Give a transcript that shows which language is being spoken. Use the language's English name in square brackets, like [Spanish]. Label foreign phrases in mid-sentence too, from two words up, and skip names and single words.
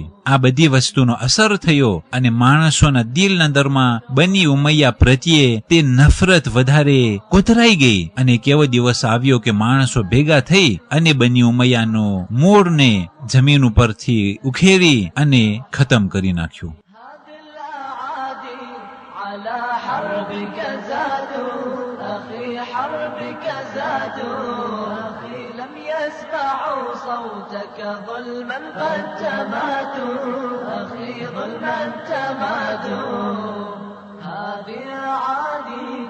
[Gujarati] આ બધી વસ્તુનો અસર થયો અને માણસોના દિલના દરમાં બની ઉમૈયા પ્રત્યે તે નફરત વધારે કોતરાઈ ગઈ અને એક એવો દિવસ આવ્યો કે માણસો ભેગા થઈ અને બની ઉમૈયાનું મૂળને જમીન ઉપરથી ઉખેરી અને ખતમ કરી નાખ્યું. [Arabic] يسمعوا صوتك ظلما قد تمادوا أخي ظلما تمادوا هذه أعاديك